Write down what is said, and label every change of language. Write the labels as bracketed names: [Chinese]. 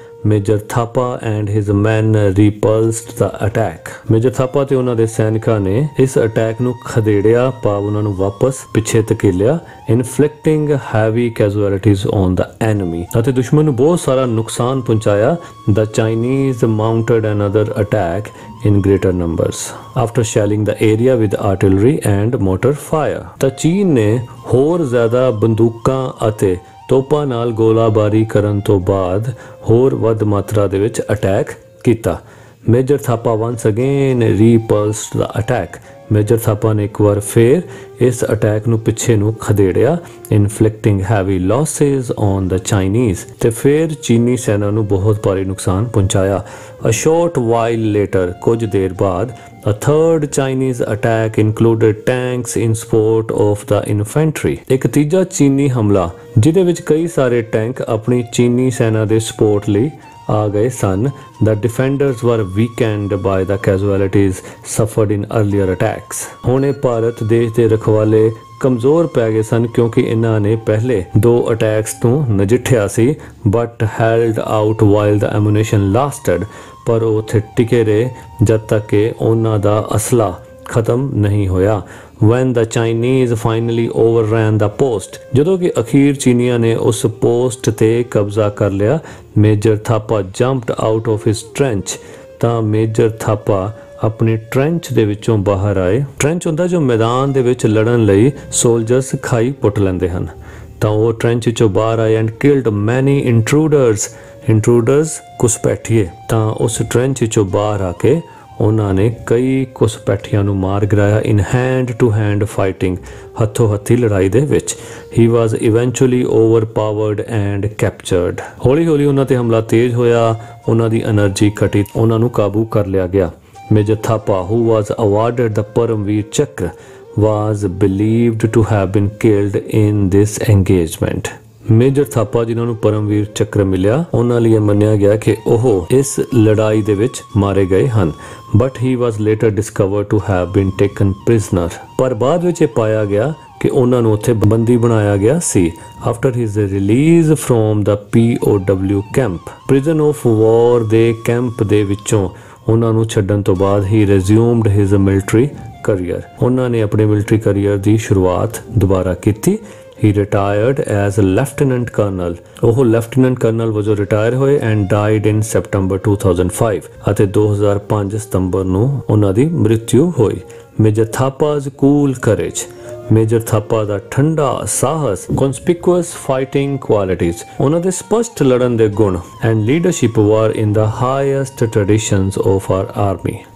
[English] Major Thapa and his man repulsed the attack. [Punjabi] Major Thapa ਤੇ ਉਹਨਾਂ ਦੇ ਸੈਨਿਕਾਂ ਨੇ ਇਸ ਅਟੈਕ ਨੂੰ ਖਦੇੜਿਆ, ਭਾਵ ਉਹਨਾਂ ਨੂੰ ਵਾਪਸ ਪਿੱਛੇ ਧਕੇਲਿਆ। [English] inflicting heavy casualties on the enemy, [Punjabi] ਅਤੇ ਦੁਸ਼ਮਣ ਨੂੰ ਬਹੁਤ ਸਾਰਾ ਨੁਕਸਾਨ ਪਹੁੰਚਾਇਆ। [English] The Chinese mounted another attack in greater numbers after shelling the area with artillery and mortar fire। [Punjabi] ਤਾਂ ਚੀਨ ਨੇ ਹੋਰ ਜ਼ਿਆਦਾ ਬੰਦੂਕਾਂ ਅਤੇ ਤੋਪਾਂ ਨਾਲ ਗੋਲਾਬਾਰੀ ਕਰਨ ਤੋਂ ਬਾਅਦ ਹੋਰ ਵੱਧ ਮਾਤਰਾ ਦੇ ਵਿੱਚ ਅਟੈਕ ਕੀਤਾ। [English] Major Thapa once again repulsed the attack। [Punjabi] Major Thapa ਨੇ ਇੱਕ ਵਾਰ ਫੇਰ ਇਸ ਅਟੈਕ ਨੂੰ ਪਿੱਛੇ ਨੂੰ ਖਦੇੜਿਆ, [English] inflicting heavy losses on the Chinese, [Punjabi] ਤੇ ਫਿਰ ਚੀਨੀ ਸੈਨਾ ਨੂੰ ਬਹੁਤ ਭਾਰੀ ਨੁਕਸਾਨ ਪਹੁੰਚਾਇਆ। [English] a short while later, [Punjabi] ਕੁਝ ਦੇਰ ਬਾਅਦ [English] A third Chinese attack included tanks in support of the infantry। [Punjabi] ਇੱਕ ਤੀਜਾ ਚੀਨੀ ਹਮਲਾ ਜਿਹਦੇ ਵਿੱਚ ਕਈ ਸਾਰੇ ਟੈਂਕ ਆਪਣੀ ਚੀਨੀ ਸੈਨਾ ਦੇ ਸਪੋਰਟ ਲਈ ਆ ਗਏ ਸਨ। [English] The defenders were weakened by the casualties suffered in earlier attacks। [Punjabi] ਹੁਣ ਇਹ ਭਾਰਤ ਦੇਸ਼ ਦੇ ਰਖਵਾਲੇ ਕਮਜ਼ੋਰ ਪੈ ਗਏ ਸਨ ਕਿਉਂਕਿ ਇਹਨਾਂ ਨੇ ਪਹਿਲੇ 2 ਅਟੈਕਸ ਤੋਂ ਨਜਿੱਠਿਆ ਸੀ, [English] but held out while the ammunition lasted। [Punjabi] ਪਰ ਉਹ ਉੱਥੇ ਟਿਕੇ ਰਹੇ ਜਦ ਤੱਕ ਕਿ ਉਹਨਾਂ ਦਾ ਅਸਲਾ ਖਤਮ ਨਹੀਂ ਹੋਇਆ। [English] When the Chinese finally overran the post, [Punjabi] ਜਦੋਂ ਕਿ ਅਖੀਰ ਚੀਨੀਆਂ ਨੇ ਉਸ ਪੋਸਟ ਤੇ ਕਬਜ਼ਾ ਕਰ ਲਿਆ, [English] Major Thapa jumped out of his trench। [Punjabi] ਤਾਂ ਮੇਜਰ ਥਾਪਾ ਆਪਣੇ ਟ੍ਰੈਂਚ ਦੇ ਵਿੱਚੋਂ ਬਾਹਰ ਆਏ। ਟ੍ਰੈਂਚ ਹੁੰਦਾ ਜੋ ਮੈਦਾਨ ਦੇ ਵਿੱਚ ਲੜਨ ਲਈ ਸੋਲਜਰਸ ਖਾਈ ਪੁੱਟ ਲੈਂਦੇ ਹਨ। ਤਾਂ ਉਹ ਟ੍ਰੈਂਚ ਵਿੱਚੋਂ ਬਾਹਰ ਆਏ [English] And killed many intruders. [Punjabi] ਇੰਟਰੂਡਰਸ ਘੁਸਪੈਠੀਏ। ਤਾਂ ਉਸ ਟ੍ਰੈਂਚ ਵਿੱਚੋਂ ਬਾਹਰ ਆ ਕੇ ਉਹਨਾਂ ਨੇ ਕਈ ਘੁਸਪੈਠੀਆਂ ਨੂੰ ਮਾਰ ਗਿਰਾਇਆ। [English] in hand to hand fighting, [Punjabi] ਹੱਥੋਂ ਹੱਥੀ ਲੜਾਈ ਦੇ ਵਿੱਚ। [English] He was eventually overpowered and captured. [Punjabi] ਹੌਲੀ ਹੌਲੀ ਉਹਨਾਂ ਤੇ ਹਮਲਾ ਤੇਜ਼ ਹੋਇਆ, ਉਹਨਾਂ ਦੀ એનર્ਜੀ ਘਟੀ, ਉਹਨਾਂ ਨੂੰ ਕਾਬੂ ਕਰ ਲਿਆ ਗਿਆ। [English] Major Thapa, who was awarded the Paramveer Chakra, was believed to have been killed in this engagement। [Punjabi] Major Thapa ਜਿਨ੍ਹਾਂ ਨੂੰ ਪਰਮਵੀਰ ਚੱਕਰ ਮਿਲਿਆ, ਉਹਨਾਂ ਲਈ ਮੰਨਿਆ ਗਿਆ ਕਿ ਉਹ ਇਸ ਲੜਾਈ ਦੇ ਵਿੱਚ ਮਾਰੇ ਗਏ ਹਨ। [English] But he was later discovered to have been taken prisoner. [Punjabi] ਪਰ ਬਾਅਦ ਵਿੱਚ ਇਹ ਪਾਇਆ ਗਿਆ ਕਿ ਉਹਨਾਂ ਨੂੰ ਉੱਥੇ ਬੰਦੀ ਬਣਾਇਆ ਗਿਆ ਸੀ। [English] after his release from the POW camp, [Punjabi] prison of ਵਾਰ ਦੇ ਕੈਂਪ ਦੇ ਵਿੱਚੋਂ ਉਹਨਾਂ ਨੂੰ ਛੱਡਣ ਤੋਂ ਬਾਅਦ [English] ਹੀ resumed his military career. [Punjabi] ਉਹਨਾਂ ਨੇ ਆਪਣੇ ਮਿਲਟਰੀ ਕਰੀਅਰ ਦੀ ਸ਼ੁਰੂਆਤ ਦੁਬਾਰਾ ਕੀਤੀ। [English] He retired as a lieutenant colonel। [Punjabi] ਉਹ ਲੈਫਟੀਨੈਂਟ ਕਰਨਲ ਵਜੋਂ ਰਿਟਾਇਰ ਹੋਏ [English] And died in September 2005। [Punjabi] ਅਤੇ 2005 ਸਤੰਬਰ ਨੂੰ ਉਹਨਾਂ ਦੀ ਮ੍ਰਿਤਿੂ ਹੋਈ। [English] major Thapa's cool courage, [Punjabi] major Thapa ਦਾ ਠੰਡਾ ਸਾਹਸ, [English] conspicuous fighting qualities, [Punjabi] ਉਹਨਾਂ ਦੇ ਸਪਸ਼ਟ ਲੜਨ ਦੇ ਗੁਣ [English] And leadership were in the highest traditions of our army.